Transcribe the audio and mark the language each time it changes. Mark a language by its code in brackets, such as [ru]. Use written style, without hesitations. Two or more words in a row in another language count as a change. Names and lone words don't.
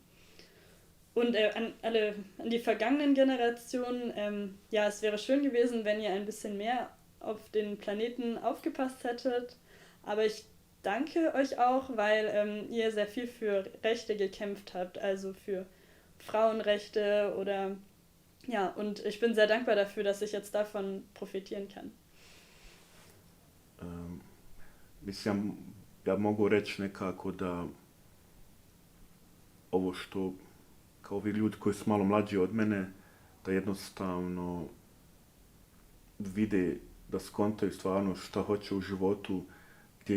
[de] Und an die vergangenen Generationen, ja, es wäre schön gewesen, wenn ihr ein bisschen mehr auf den Planeten aufgepasst hättet. Aber ich danke euch auch, weil ihr sehr viel für Rechte gekämpft habt, also für Frauenrechte oder ja, und ich bin sehr dankbar dafür, dass ich jetzt davon profitieren kann. [bs] Mislim, ja mogu reći nekako da ovo što kao ovi ljudi koji su malo mlađi od mene, da jednostavno vide, da skontaju stvarno šta hoće u životu, gdje